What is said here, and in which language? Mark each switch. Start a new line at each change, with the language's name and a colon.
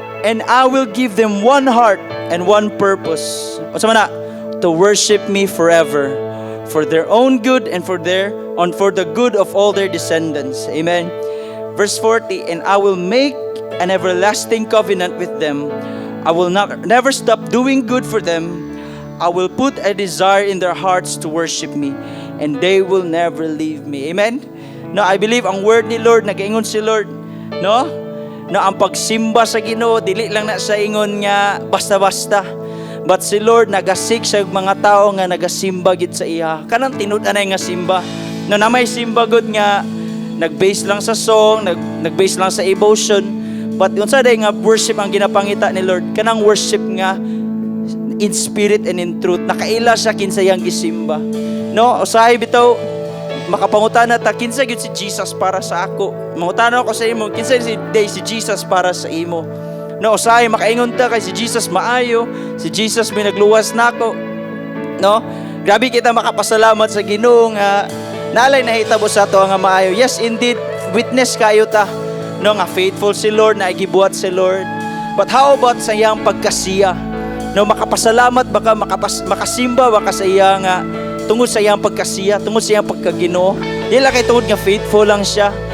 English: And I will give them one heart and one purpose. O sa mana, to worship me forever, for their own good and for the good of all their descendants. Amen. Verse 40, and I will make an everlasting covenant with them. I will never stop doing good for them. I will put a desire in their hearts to worship me, and they will never leave me.
Cebuano: Amen. No,
English: I believe
Cebuano: ang word ni Lord, nag-ingon si Lord, no? No, ang pagsimba sa Ginoo dili lang na sa ingon nga basta-basta. But si Lord nagasik sa mga tao nga nagasimba gid sa iya. Kanang tinud-anay nga simba. No, na may simba gud nga nag-base lang sa song, nag-base lang sa emotion. But unsa day nga worship ang ginapangita ni Lord? Kanang worship nga
English: in spirit and in truth.
Cebuano: Nakaila siya kinsa yang gisimba. No, usahay bitaw makapangutana ta kinsa gyud si Jesus para sa ako. Mangutana ako sa imo kinsa si Jesus para sa imo. No, usahay makaingon ta kay si Jesus maayo, si Jesus may nagluwas nako. No? Grabe kita makapasalamat sa Ginoo nga nalay nahitabo sa ato nga maayo. Yes, indeed, witness kayo ta. No, nga faithful si Lord, na gibuhat si Lord. But how about sa iyang pagkasiya? No, makapasalamat baka makasimba baka sa iya nga tungod sa iyang pagkasiya, tungod sa iyang pagkaginoo. Dili kay tungod nga faithful lang siya.